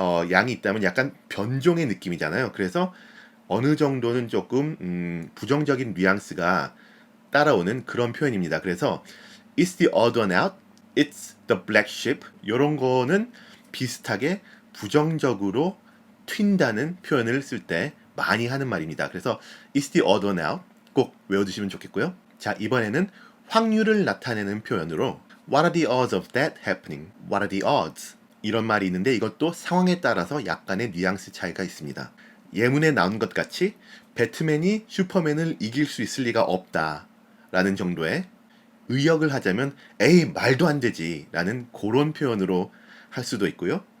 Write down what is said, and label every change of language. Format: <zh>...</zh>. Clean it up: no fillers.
<ko>양이 있다면 약간 변종의 느낌이잖아요. 그래서 어느 정도는 조금 부정적인 뉘앙스가 따라오는 그런 표현입니다. 그래서</ko> <en>It's the odd one out, it's the black sheep</en> <ko>이런 거는 비슷하게 부정적으로 튄다는 표현을 쓸 때 많이 하는 말입니다. 그래서</ko> <en>It's the odd one out</en> <ko>꼭 외워두시면 좋겠고요. 자, 이번에는 확률을 나타내는 표현으로</ko> <en>What are the odds of that happening? What are the odds?</en> <ko>이런 말이 있는데 이것도 상황에 따라서 약간의 뉘앙스 차이가 있습니다. 예문에 나온 것 같이 배트맨이 슈퍼맨을 이길 수 있을 리가 없다 라는 정도의 의역을 하자면 에이 말도 안 되지 라는 그런 표현으로 할 수도 있고요.</ko>